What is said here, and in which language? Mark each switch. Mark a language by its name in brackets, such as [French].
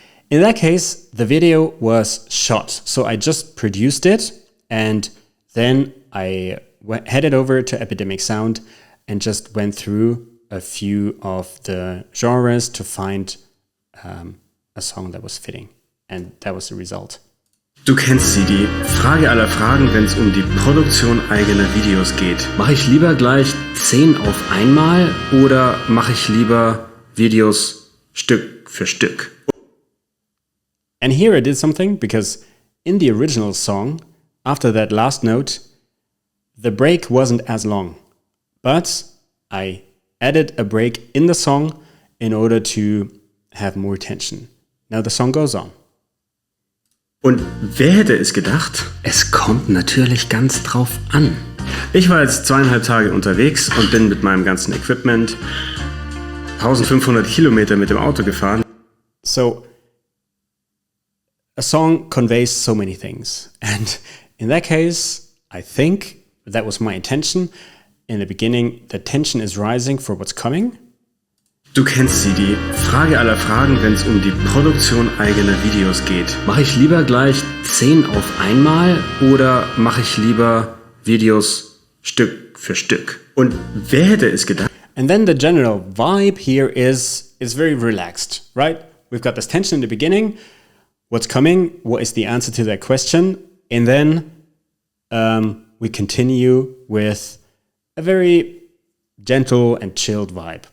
[English] In that case, the video was shot. So I just produced it, and then I headed over to Epidemic Sound and just went through a few of the genres to find a song that was fitting. And that was the result. [German] Du kennst sie, die Frage aller Fragen, wenn es um die Produktion eigener Videos geht. Mache ich lieber gleich 10 auf einmal oder mache ich lieber Videos Stück für Stück? [English] And here I did something, because in the original song, after that last note, the break wasn't as long. But I added a break in the song in order to have more tension. Now the song goes on. [German] Und wer hätte es gedacht? Es kommt natürlich ganz drauf an. Ich war jetzt 2,5 Tage unterwegs und bin mit meinem ganzen Equipment 1500 Kilometer mit dem Auto gefahren. [English] So, a song conveys so many things. And in that case, I think that was my intention. In the beginning, the tension is rising for what's coming. [German] Du kennst sie, die Frage aller Fragen, wenn es um die Produktion eigener Videos geht. Mache ich lieber gleich 10 auf einmal oder mache ich lieber Videos Stück für Stück? Und wer hätte es gedacht? [English] And then the general vibe here is very relaxed, right? We've got this tension in the beginning. What's coming? What is the answer to that question? And then we continue with a very gentle and chilled vibe.